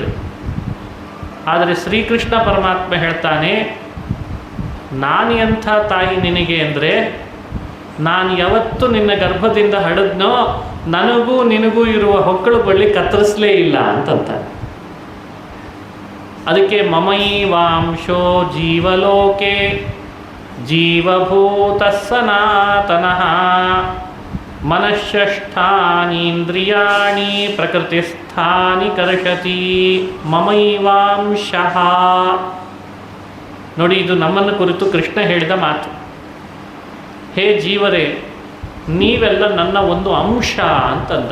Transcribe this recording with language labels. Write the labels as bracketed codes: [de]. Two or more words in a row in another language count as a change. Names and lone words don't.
[kn] ಆದರೆ ಶ್ರೀಕೃಷ್ಣ ಪರಮಾತ್ಮ ಹೇಳ್ತಾನೆ, ನಾನು ಎಂಥ ತಾಯಿ ನಿನಗೆ ಅಂದರೆ, ನಾನು ಯಾವತ್ತು ನಿನ್ನ ಗರ್ಭದಿಂದ ಹಡಿದ್ನೋ ನನಗೂ ನಿನಗೂ ಇರುವ ಹೊಕ್ಕಳು ಬಳ್ಳಿ ಕತ್ತರಿಸಲೇ ಇಲ್ಲ ಅಂತಂತ. [sa] ಅದಕ್ಕೆ ಮಮೈವಾಂಶೋ ಜೀವಲೋಕೆ ಜೀವಭೂತ ಸನಾತನಃ ಮನಃಷ್ಠಾನೀಂದ್ರಿಯಾಣಿ ಪ್ರಕೃತಿಸ್ಥಾನಿ ಕರ್ಷತಿ ಮಮೈವಾಂಶಃ. [kn] ನೋಡಿ, ಇದು ನಮ್ಮನ್ನು ಕುರಿತು ಕೃಷ್ಣ ಹೇಳಿದ ಮಾತು. ಹೇ ಜೀವರೇ, ನೀವೆಲ್ಲ ನನ್ನ ಒಂದು ಅಂಶ ಅಂತಂದ.